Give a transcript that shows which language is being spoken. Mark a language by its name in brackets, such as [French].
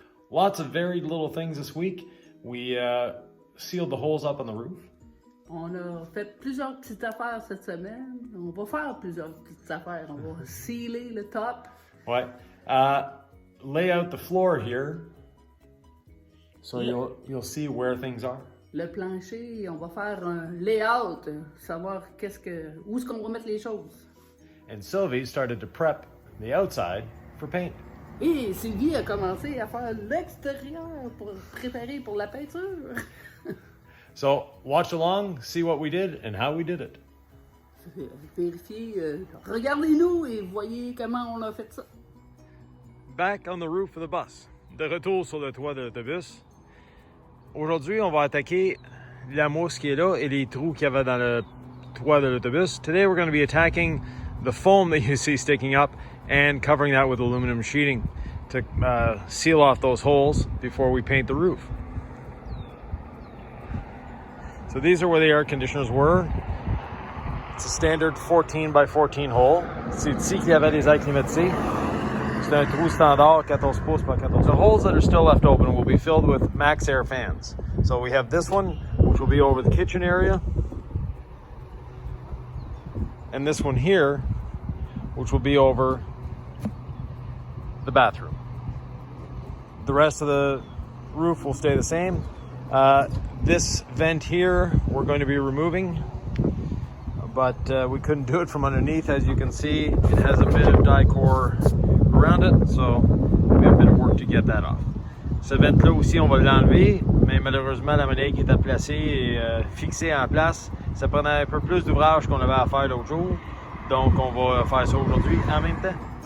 [English] Lots of varied little things this week. We sealed the holes up on the roof. [French] On a fait plusieurs petites affaires cette semaine. On va faire plusieurs petites affaires. On va sealer le top. Ouais. [English] Lay out the floor here so you'll see where things are. [French] Le plancher, on va faire un layout, savoir où est-ce qu'on va mettre les choses. [English] And Sylvie started to prep the outside for paint. [French] Et Sylvie a commencé à faire l'extérieur pour préparer pour la peinture. [English] So watch along, see what we did and how we did it. [French] Vérifiez, regardez-nous et voyez comment on a fait ça. [English] Back on the roof of the bus. [French] De retour sur le toit de l'autobus. Aujourd'hui, on va attaquer la mousse qui est là et les trous qu'il y avait dans le toit de l'autobus. [English] Today we're going to be attacking the foam that you see sticking up and covering that with aluminum sheeting to seal off those holes before we paint the roof. So these are where the air conditioners were. It's a standard 14 by 14 hole. [French] C'est ici qu'il y avait des airs climatisés. C'est un trou standard 14 pouces par 14. [English] The holes that are still left open will be filled with max air fans. So we have this one, which will be over the kitchen area. And this one here, which will be over the bathroom. The rest of the roof will stay the same. This vent here we're going to be removing, but we couldn't do it from underneath. As you can see, it has a bit of die-core around it, so we have a bit of work to get that off. [French] Ce vent-là aussi, on va l'enlever, mais malheureusement, la manière qui était placée et fixée en place, ça prenait un peu plus d'ouvrage qu'on avait à faire l'autre jour. Donc, on va faire ça aujourd'hui en même temps.